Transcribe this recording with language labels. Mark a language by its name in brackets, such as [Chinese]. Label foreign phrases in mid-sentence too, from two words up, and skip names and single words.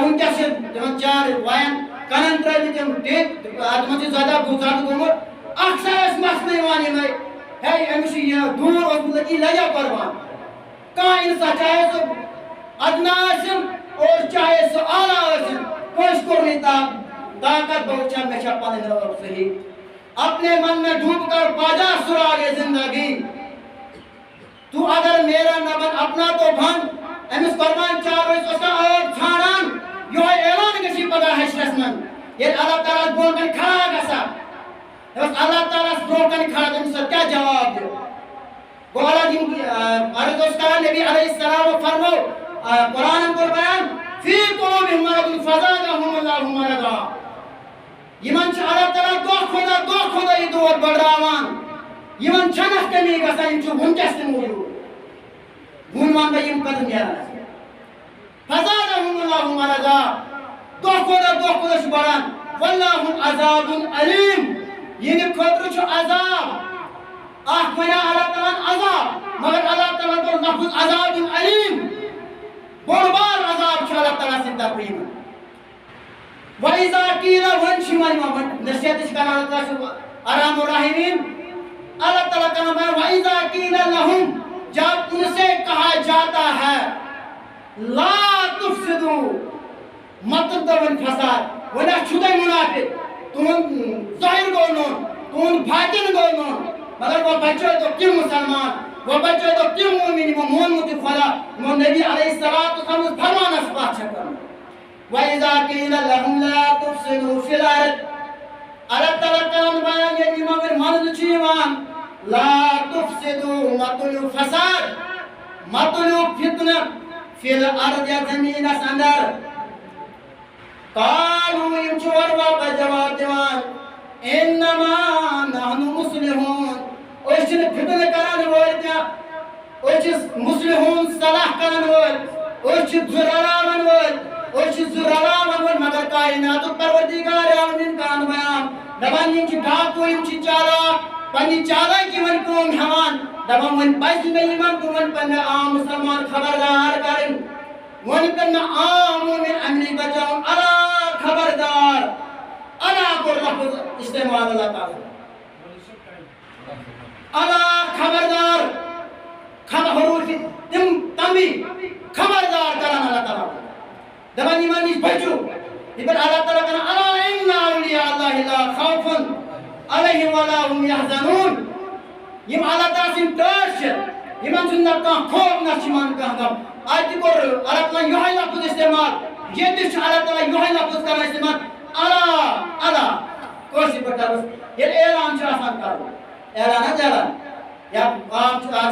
[Kashmiri] وٕنکٮ۪س چھِ تِمن چار وایان کنن ترٲوِتھ تِم ٹِک تِمن چھُ زیادٕ گوٚمُت اکثر ٲسۍ مسلہٕ یِوان یِمے ہے أمِس چھُ یہِ دوٗر اوسمُت أتی لگیا قۄربان کانٛہہ اِنسان چاہے سُہ ادنا ٲسِن اور چاہے سُہ اعلیٰ ٲسِن کٲنٛسہِ کوٚر نہٕ طاقت بہٕ وٕچھا مےٚ چھا پنٕنۍ ٲب صحیح [Urdu] اپنے من میں ڈوب کر باجا سراغ زندگی تو اگر میرا نہ بن اپنا تو بن [Kashmiri] امس قربان چاروس [Urdu] اس کا [Kashmiri] ٲب ژھانڈان یہوے اعلان گژھِ پگاہ حشرس من ییٚلہِ اللہ تعالیٰ برونٛہہ کَنہِ کھڑا گژھان دَپَس اللہ تعالیٰ برونٛہہ کَنہِ کھڑا تٔمِس کیٛاہ جواب دِیو گوٚو اللہ یِم عرض اوس کران نبی علیہ السلام فرمو قرآنن کوٚر بیان [Arabic] فی قلوبہم مرض فزادہم اللہ مرضا [Kashmiri] یِمن چھُ اللہ تعالیٰ دۄہ کھۄتہٕ یہِ دود بڑراوان یِمن چھنہٕ کمی گژھان یِم چھِ وٕنکٮ۪س تہِ موٗجوٗد وۄنۍ وَنہٕ بہٕ یِم کَتٮ۪ن نیران [Arabic] فزادہم اللہ مرضا [Kashmiri] دۄہ کھۄتہٕ چھُ بڑان [Arabic] واللہ عذاب علیم [Kashmiri] یِہنٛدِ خٲطرٕ چھُ عذاب اکھ وَنیٛا اللہ تعالیٰ ہن عذاب مگر اللہ تعالیٰ کوٚر لفظ [Arabic] عذاب علیم [Kashmiri] بوٚڑ بار عذاب چھُ اللہ تعالیٰ سٕنٛدِ طرفہٕ یِمن [Arabic] وَإِذَا قِيلَ [Kashmiri] وۄنۍ چھِ یِوان نصیحت چھِ کران اللہ تعالیٰ چھُ [Arabic] ارحم الراحمین [Kashmiri] اللہ تعالیٰ کران بیان [Arabic] وَإِذَا قِيلَ لَهُمْ [Urdu] جب ان سے کہا جاتا ہے [Arabic] لا تفسدوا [Kashmiri] مت ترٲوِن فساد وۄنۍ چھُ تۄہہِ مُنافِق تُہُنٛد ظٲہِر گوٚو نوٚن تُہُنٛد باطِن گوٚو نوٚن مگر وۄنۍ بچٲیتو تِم مُسلمان وۄنۍ بچٲیتو تِم موٗمِن یِمو مونمُت یہِ خۄدا یِمو نبی علیہ الصلوۃ والسلام سٕنٛدِس فرمانس پتھ چھےٚ کٔرمٕژ [Arabic] وَإِذَا قِيلَ لَهُمْ لَا تُفْسِدُوا فِي الْأَرْضِ [Kashmiri] اللہ تعالیٰ کران بیان ییٚلہِ یِمن وۄنۍ منٛزٕ چھُ یِوان [Arabic] لا تفسدوا [Kashmiri] مت تُلِو فساد مت تُلِو فتنہٕ [Arabic] فی الارض [Kashmiri] یتھ زمیٖنس اندر قالوا یِم چھِ اورٕ واپس جواب دِوان [Arabic] انما نحن مصلحون [Kashmiri] أسۍ چھِنہٕ فتنہٕ کران وٲلۍ کینٛہہ أسۍ چھِ مصلحون صلاح کران وٲلۍ أسۍ چھِ زٕ رلاوان وٲلۍ أسۍ چھِ زٕ رلاوان وٲلۍ مگر کائناتُک پروردگار عالمیٖن کران بیان دپان یِم چھِ ڈاکوٗ یِم چھِ چالاک پننہِ چالاکی وۄنۍ کٲم ہٮ۪وان دپان وۄنۍ پزِ مےٚ یِمن کُن وۄنۍ پننہِ عام مُسلمان خبردار کرٕنۍ وۄنۍ کٔر مےٚ عام موٗمِن امہِ نِش بچاوُن اللہ خبردار اللہ کوٚر لفظ استعمال اللہ تعالیٰ اللہ خبردار حروف تِم تمبی خبردار کران اللہ تعالیٰ دپان یِمن نِش بٔچِو یِتھ پٲٹھۍ اللہ تعالیٰ کران [Arabic] الا ان اولیاء اللہ لا خوف علیہم ولا هم یحزنون [Kashmiri] یِم اللہ تعالیٰ سٕنٛدۍ ٹٲٹھۍ چھِ یِمن چھُنہٕ نہ کانٛہہ خوف نہ چھُ یِمن کانٛہہ غم اَتہِ کوٚر اللہ تعالیٰ یِہوے لفظ استعمال ییٚتہِ چھُ اللہ تعالیٰ یِہوے لفظ کران استعمال اللہ کٲشِر پٲٹھۍ کرو ییٚلہِ اعلان چھُ آسان کرُن اعلان حظ اعلان یا عام چھِ آز